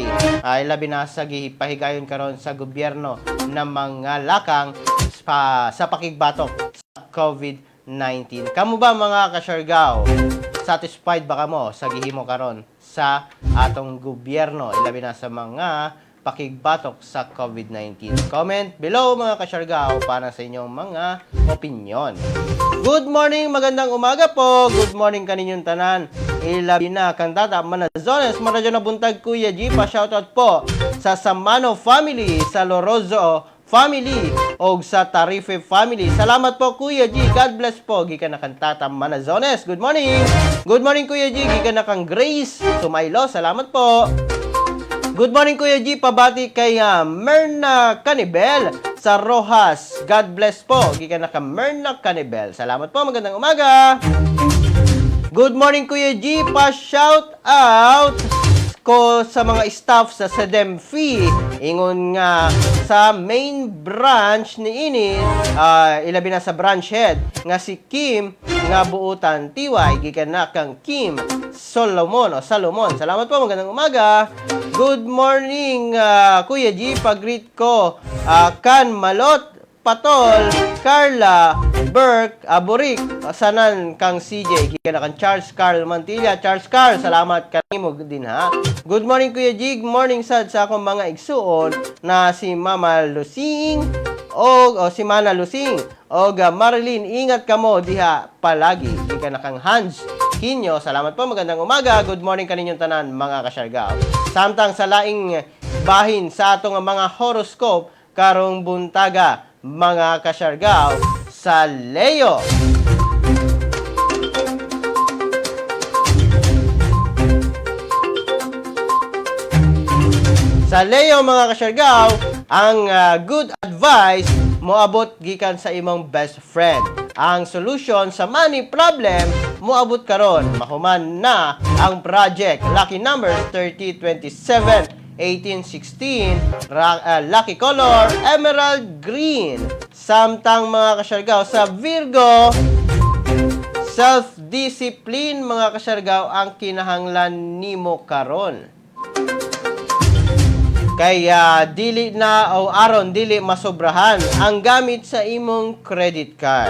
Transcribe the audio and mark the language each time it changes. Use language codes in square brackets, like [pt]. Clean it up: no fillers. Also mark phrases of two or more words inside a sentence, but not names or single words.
[ceb] Ilabi na sa gipahigayon karon sa gobyerno ng mga lakang sa pakigbatok sa COVID-19. Kamu ba mga kasyargaw? Satisfied ba kamo sa gihimo karon sa atong gobyerno ilabi na sa mga pakigbatok sa COVID-19? [en] Comment below [ceb] mga kasyargaw para sa inyong mga opinion. [en] Good morning, [tl] magandang umaga po. [en] Good morning [ceb] kaninyong tanan. Ilabi na kantata Manazones, maradyo na buntag Kuya G, pa shoutout po sa Samano family, sa Lorozo family o sa Tarife family. Salamat po Kuya G. [en] God bless [ceb] po. Gikan na kang Tata Manazones. [en] Good morning. Good morning Kuya G. [ceb] Gikan na kang Grace Tumaylo. Salamat po. [en] Good morning Kuya G. [ceb] Pabati kay Merna Canibel sa Rojas. [en] God bless po. [ceb] Gikan na kang Merna Canibel. [tl] Salamat po. Magandang umaga. [en] Good morning Kuya G. [ceb] Pa shout out ko sa mga staff sa SEDEMFI ingon nga sa main branch ni ini ilabi na sa branch head nga si Kim nga buutan tiway gikan na kang Kim Solomon. [tl] Salamat po, magandang umaga. [en] Good morning [ceb] Kuya G, pag-greet ko Kan Malot, Patol, Carla, Burke, Burik, sanan kang CJ, kaya kang Charles Carl Mantilla. Charles Carl, salamat kanimo din ha. [en] Good morning [ceb] Kuya Jig, morning sad sa akong mga igsuon na si Mama Lusing o si Mana Lusing o Marilyn, ingat kamo diha palagi. Kaya kang Hans Kinyo, [tl] salamat po, magandang umaga. [en] Good morning [ceb] kaninyong tanan mga kasyargaw. Samtang sa laing bahin sa atong mga horoscope karong buntaga mga kasyargaw sa Leo. Sa Leo mga kasyargaw, ang [en] good advice [ceb] moabot gikan sa imong [en] best friend. [ceb] Ang solution sa [en] money problem [ceb] moabot karon. Mahuman na ang project. [en] Lucky number 30, 27, 18, 16, lucky color, emerald green. [ceb] Samtang mga kasyargaw sa Virgo, self-discipline mga kasyargaw ang kinahanglan nimo karon. Kaya dili na o aron dili masobrahan ang gamit sa imong [en] credit card.